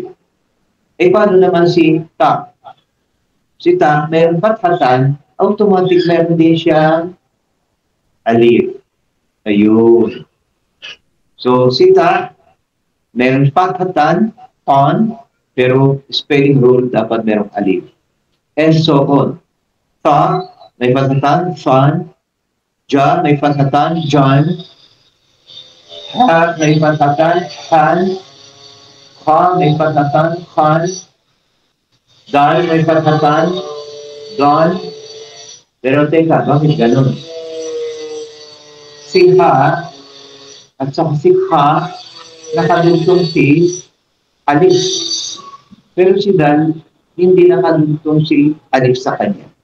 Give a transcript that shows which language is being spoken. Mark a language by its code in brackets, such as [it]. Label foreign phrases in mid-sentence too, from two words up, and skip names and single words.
[tl] Eh, paano naman si ta? Si ta, mayroon fathatan, automatic mayroon din siyang alif. Ayun. So, si ta, mayroon fathatan, on, pero [en] spelling rule, [tl] dapat mayroong alif. [en] And so on. [tl] Ta, may fathatan, fan. Ja, may fathatan, John. Ha, may fathatan, han. Ha, may fathatan, han. Dal, may fathatan, don. Pero teka, bakit ganun? Si ha, at saka si ha, nakadugtong si alif. Pero si dal, hindi nakadugtong si alif sa kanya.